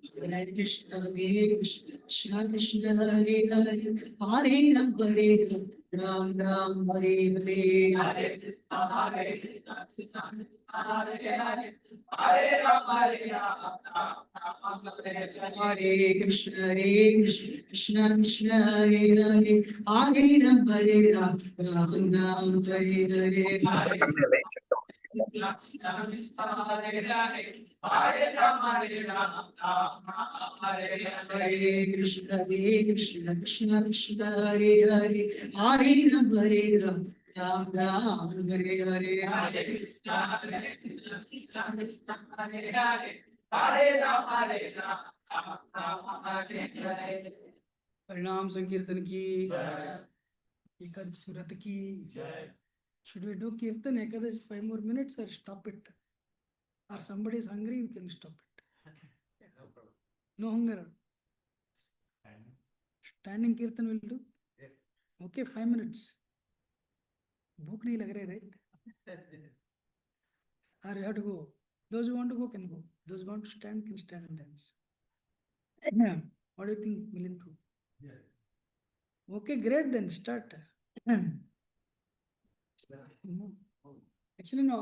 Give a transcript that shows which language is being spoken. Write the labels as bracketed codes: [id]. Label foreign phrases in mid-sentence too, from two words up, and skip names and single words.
[sa] Hare Krishna, Krishna Krishna, Hare Hare, Hare Ram, Ram Ram, Hare Hare. Hare Krishna, Krishna Krishna, Hare Hare, Hare Ram, Ram Ram, Hare Hare. [te] అన్నీ లైన్ చెప్తాం. [sa] Hare Krishna, Krishna Krishna, Hare Hare, Hare Ram, Ram Ram, Hare Hare. [hi] परिणाम संकीर्तन की, एकादशी व्रत की. [en] Should we do kirtan ekadashi 5 more minutes or stop it? Or somebody is hungry, we can stop it. No hunger. Standing kirtan will do. Okay, 5 minutes. [hi] भूख नहीं लग रहे, [en] right? Or you have to go. Those who want to go can go. Those who want to stand can stand and dance. What do you think, Milindu? Okay, great, then start. Actually, no.